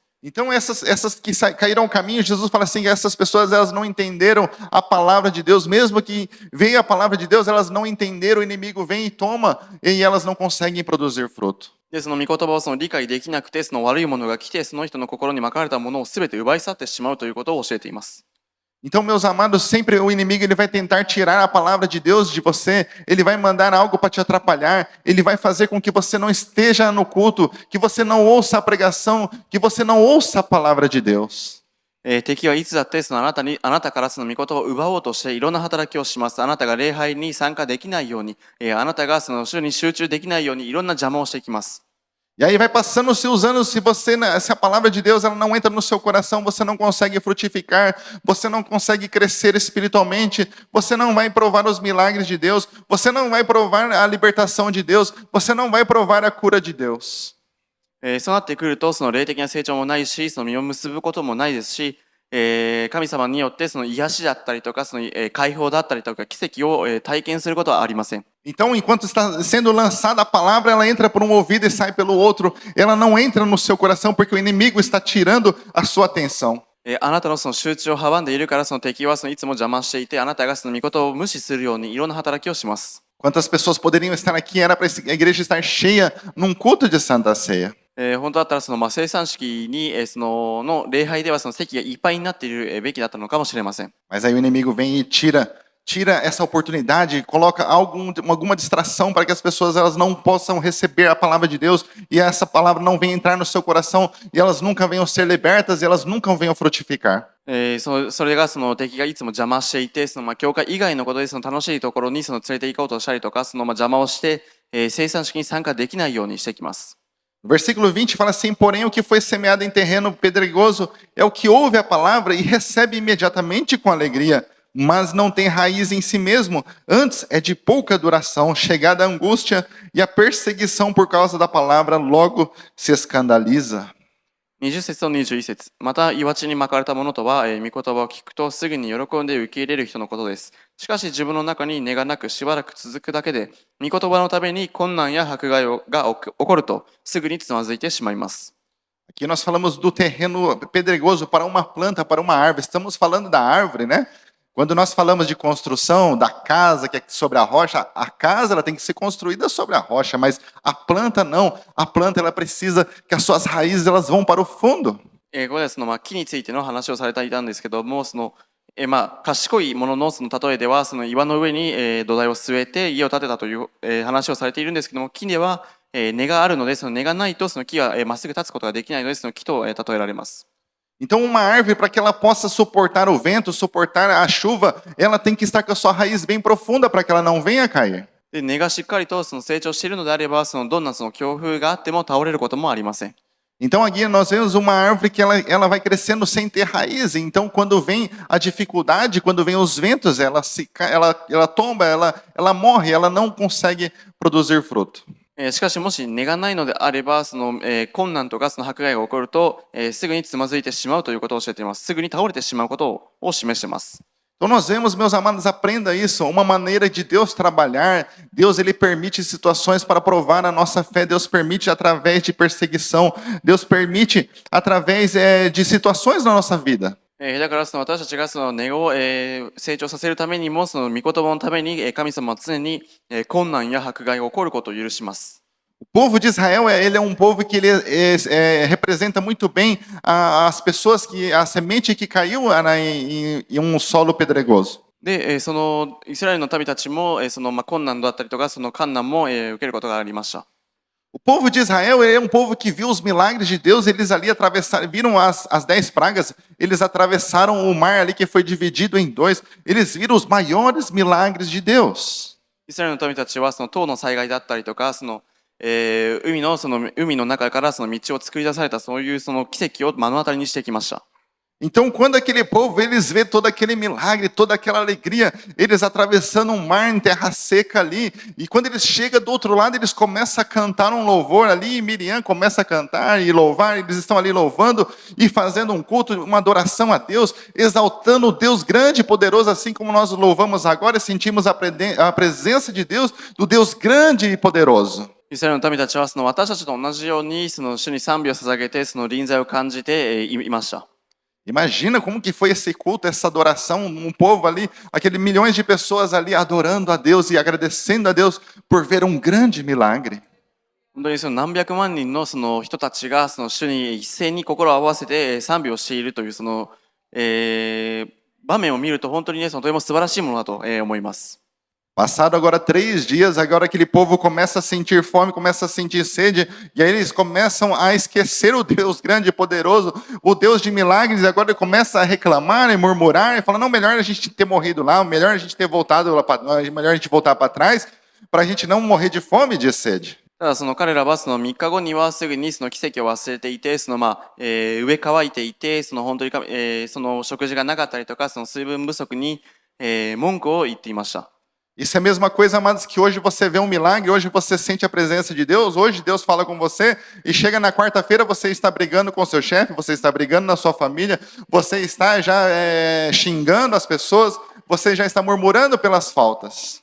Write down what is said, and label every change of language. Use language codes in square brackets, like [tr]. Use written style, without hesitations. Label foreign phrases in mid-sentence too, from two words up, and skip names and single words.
[pt] Então essas que caíram ao caminho, Jesus fala assim, que essas pessoas elas não entenderam a palavra de Deus, mesmo que veio a palavra de Deus, elas não entenderam, o inimigo vem e toma, e elas não conseguem produzir fruto. [ja] で、御言葉を理解できなくて、悪いものが来て、その人の心にまかれたものをすべて奪い去ってしまうということを教えています。 [pt] Então, meus amados, sempre o inimigo ele vai tentar tirar a palavra de Deus de você, ele vai mandar algo para te atrapalhar, ele vai fazer com que você não esteja no culto, que você não ouça a pregação, que você não ouça a palavra de Deus. [ja] 敵はいつだってあなたから御言葉を奪おうとしていろんな働きをします。あなたが礼拝に参加できないように、あなたが主に集中できないようにいろんな邪魔をしてきます。 [pt] E aí vai passando os seus anos, se a palavra de Deus ela não entra no seu coração, você não consegue frutificar, você não consegue crescer espiritualmente, você não vai provar os milagres de Deus, você não vai provar a libertação de Deus, você não vai provar a cura de Deus. [ja] そうなってくると、霊的な成長もないし、実を結ぶこともないですし、 神様によってその癒しだったりとか、その解放だったりとか、奇跡を体験することはありません。 [pt] Então, enquanto está sendo lançada a palavra, ela entra por um ouvido e sai pelo outro. Ela não entra no seu coração porque o inimigo está tirando a sua atenção. [ja] あなたのその集中を阻んでいるから、その敵はそのいつも邪魔していて、あなたがその御言を無視するようにいろんな働きをします。 [pt] Quantas pessoas poderiam estar aqui? Era para a igreja estar cheia num culto de Santa Ceia. [ja] 本当だったらその生産式にその礼拝ではその席がいっぱいになっているべきだったのかもしれません。 [pt] Mas aí o inimigo vem e tira essa oportunidade, coloca alguma distração para que as pessoas elas não possam receber a palavra de Deus e essa palavra não venha entrar no seu coração e elas nunca venham ser libertas e elas nunca venham frutificar. [ja] それがその敵がいつも邪魔していて、その教会以外のことでその楽しいところにその連れて行こうとしたりとか、その邪魔をして、生産式に参加できないようにしてきます。 [pt] No versículo 20 fala assim: porém, o que foi semeado em terreno pedregoso é o que ouve a palavra e recebe imediatamente com alegria, mas não tem raiz em si mesmo, antes é de pouca duração, chegada a angústia e a perseguição por causa da palavra logo se escandaliza. [ja] 20 節と21節。また、岩地に巻かれた者とは、御言葉を聞くとすぐに喜んで受け入れる人のことです。しかし自分の中に根がなくしばらく続くだけで、御言葉のために困難や迫害が起こると、すぐにつまずいてしまいます。 [pt] Aqui nós falamos do terreno pedregoso para uma planta, para uma árvore. Estamos falando da árvore, né? Quando nós falamos de construção, da casa que é sobre a rocha, a casa ela tem que ser construída sobre a rocha, mas a planta não. A planta ela precisa que as suas raízes elas vão para o fundo. [ja] ここでその木についての話をされていたんですけども、その賢いもののその例えでは、その岩の上に土台を据えて家を建てたという話をされているんですけども、木では根があるので、その根がないとその木はまっすぐ立つことができないので、その木と例えられます。 [pt] Então, uma árvore, para que ela possa suportar o vento, suportar a chuva, ela tem que estar com a sua raiz bem profunda para que ela não venha a cair. [ja] で根がしっかりとその成長しているのであれば、そのどんなその強風があっても倒れることもありません。 [pt] Então, aqui nós vemos uma árvore que ela vai crescendo sem ter raiz. Então, quando vem a dificuldade, quando vem os ventos, ela tomba, ela morre, ela não consegue produzir fruto. [ja] しかしもし根がないのであれば、その困難とかその迫害が起こると、すぐにつまずいてしまうということを教えています。すぐに倒れてしまうことを示しています。 [pt] Então nós vemos, meus amados, aprenda isso, uma maneira de Deus trabalhar. Deus ele permite situações para provar a nossa fé. Deus permite através de perseguição. Deus permite através de situações na nossa vida. [ja] だからその私たちがその根を成長させるためにも、その御言葉のために神様は常に困難や迫害が起こることを許します。 [pt] O povo de Israel ele é um povo que ele representa muito bem as pessoas que a semente que caiu em um solo pedregoso. [ja] で、そのイスラエルの民たちもその困難だったりとか、その困難も受けることがありました。 [pt] O povo de Israel ele é um povo que viu os milagres de Deus, eles ali atravessaram, viram as 10 pragas, eles atravessaram o mar ali que foi dividido em dois, eles viram os maiores milagres de Deus. [ja] イスラエルの民たちはその塔の災害だったりとか、その海の中からその道を作り出されたそういうその奇跡を目の当たりにしてきました。 [pt] Então, quando aquele povo, eles vê todo aquele milagre, toda aquela alegria, eles atravessando um mar em terra seca ali, e quando eles chegam do outro lado, eles começam a cantar um louvor ali, e Miriam começa a cantar e louvar, eles estão ali louvando e fazendo um culto, uma adoração a Deus, exaltando o Deus grande e poderoso, assim como nós louvamos agora e sentimos a presença de Deus, do Deus grande e poderoso. [ja] イスラエルの民たちはその私たちと同じようにその主に賛美を捧げてその臨在を感じていました。 [pt] Imagina como que foi esse culto, essa adoração, um povo ali, aqueles milhões de pessoas ali adorando a Deus e agradecendo a Deus por ver um grande milagre. [ja] 本当にその何百万人のその人たちがその主に一斉に心を合わせて賛美をしているというその、場面を見ると本当にね、そのとても素晴らしいものだと思います。 [pt] Passado agora 3 dias, agora aquele povo começa a sentir fome, começa a sentir sede, e aí eles começam a esquecer o Deus grande e poderoso, o Deus de milagres, e agora ele começa a reclamar e murmurar, e fala, não, melhor a gente ter morrido lá, melhor a gente ter voltado lá melhor a gente voltar para trás, para a gente não morrer de fome e de sede. [ja] ただその彼らはその3日後にはすぐにその奇跡を忘れていて、その飢え乾いていて、その本当にその食事がなかったりとか、その水分不足に文句を言っていました。 [pt] Isso é a mesma coisa, amados, que hoje você vê um milagre, hoje você sente a presença de Deus, hoje Deus fala com você, e chega na quarta-feira você está brigando com o seu chefe, você está brigando na sua família, você está já xingando as pessoas, você já está murmurando pelas faltas.